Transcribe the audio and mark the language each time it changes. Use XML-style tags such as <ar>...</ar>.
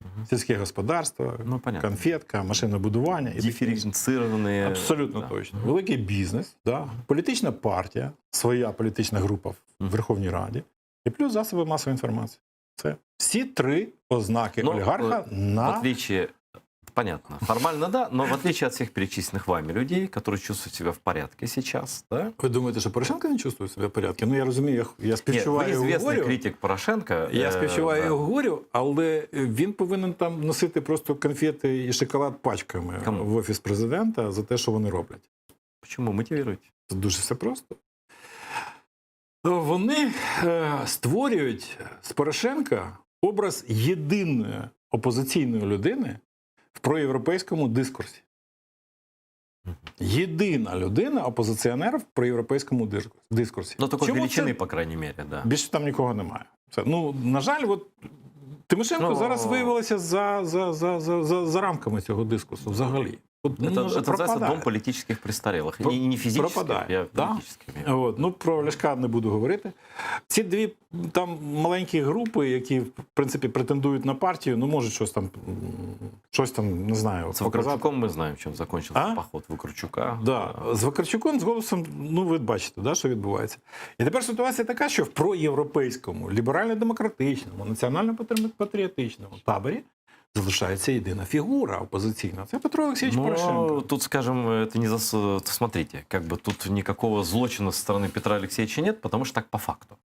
<uk>Сільське господарство, конфетка, машинобудування. Диференцировані. Абсолютно точно. Великий бізнес, політична партія, своя політична група в Верховній Раді, і плюс засоби масової інформації. Це всі три ознаки олігарха</uk> <ru>в отличие, понятно, формально да, но в отличие от всех перечисленных вами людей, которые чувствуют себя в порядке сейчас, да?</ru> <uk>Ви думаєте, що Порошенко не чувствує себе в порядку? Ну, я розумію, я співчуваю його говорю. Ви звісний критик Порошенка. Я співчуваю його говорю, але він повинен там носити просто конфети і шоколад пачками в Офіс Президента за те, що вони роблять. Чому? Мотивують? Це дуже все просто. Вони створюють з Порошенка образ єдиної опозиційної людини в проєвропейському дискурсі. Єдина людина, опозиціонер в проєвропейському дискурсі. Ну, такої величини, по крайній мірі, да. Більше там нікого немає. Це, на жаль, Тимошенко зараз виявилася за рамками цього дискурсу взагалі.</uk> <ru>Это называется дом политических престарелых. Не физических, а политических.</ru> <uk>Про Ляшка не буду говорити. Ці дві там маленькі групи, які, в принципі, претендують на партію, можуть щось там, не знаю, з Вакарчуком ми знаємо, чим закінчився поход Вакарчука. З Вакарчуком, з голосом, ви бачите, що відбувається. І тепер ситуація така, що в проєвропейському, ліберально-демократичному, національно-патріотичному таборі залишається єдина фігура опозиційна. Це Петро Олексійович Порошенко.</uk> <ru>Тут, скажем, это не смотрите, тут никакого злочину со стороны Петра Олексійовича нет, потому что так по факту.</ru>